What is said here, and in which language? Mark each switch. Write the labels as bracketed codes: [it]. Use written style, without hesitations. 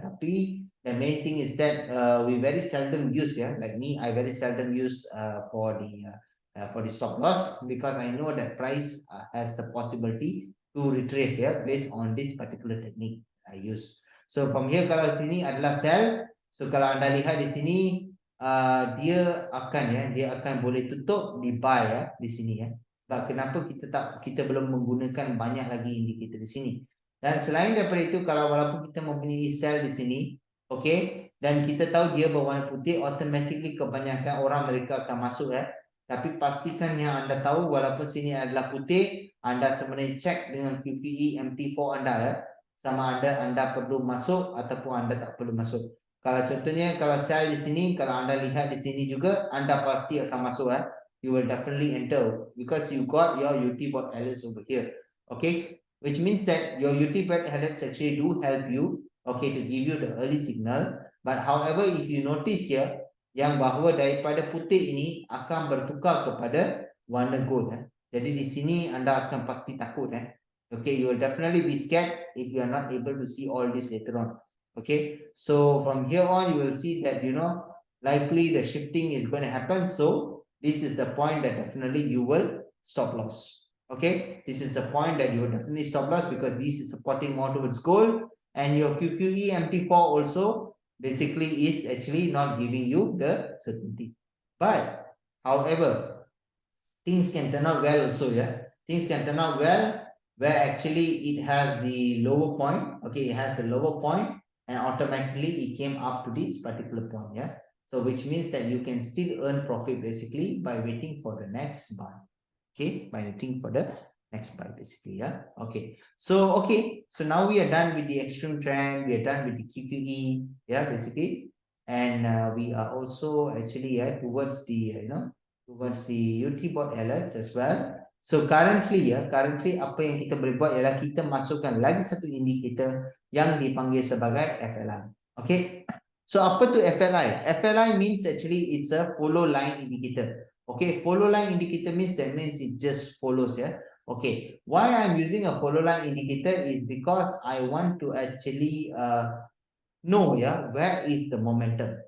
[en] Tapi the main thing is that we very seldom use, ya, like me, I very seldom use for the stop loss, because I know that price has the possibility to retrace, ya, based on this particular technique I use. So from here, [ms] kalau sini adalah sell. So kalau anda lihat di sini, dia akan boleh tutup di buy, ya, di sini, ya. Sebab kenapa kita belum menggunakan banyak lagi indikator di sini. Dan selain daripada itu, kalau walaupun kita mempunyai sell di sini, okay, dan kita tahu dia berwarna putih, automatically kebanyakan orang mereka akan masuk, ya. Tapi pastikan yang anda tahu, walaupun sini adalah putih, anda sebenarnya cek dengan QQE MT4 anda, ya, sama ada anda perlu masuk ataupun anda tak perlu masuk. Kalau contohnya kalau sell di sini, kalau anda lihat di sini juga, anda pasti akan masuk, ya. [en] You will definitely enter because you got your UT Board LS over here. Okay, which means that your UT Board LS actually do help you, okay, to give you the early signal. But however, if you notice here, [ms] yang bahawa daripada putih ini akan bertukar kepada warna gold, ya. Jadi di sini anda akan pasti takut, ya. [en] Okay, you will definitely be scared if you are not able to see all this later on. Okay, so from here on, you will see that, likely the shifting is going to happen. So this is the point that definitely you will stop loss. Okay, this is the point that you will definitely stop loss, because this is supporting more towards gold, and your QQE MT4 also basically is actually not giving you the certainty. But however, things can turn out well also, yeah. Things can turn out well where actually it has the lower point. Okay, it has the lower point, and automatically it came up to this particular point, yeah. So which means that you can still earn profit basically by waiting for the next buy. Okay, by waiting for the next buy basically, yeah. Okay, so now we are done with the extreme trend, we are done with the QQE, yeah, basically, and we are also actually, yeah, towards the towards the UT Board alerts as well. So currently [ms] apa yang kita boleh buat ialah kita masukkan lagi satu indikator yang dipanggil sebagai FLI. Okay, so apa tu FLI? [en] FLI means actually it's a follow line indicator. Okay, follow line indicator means it just follows, yeah. Okay, why I'm using a follow line indicator is because I want to actually know, yeah, where is the momentum.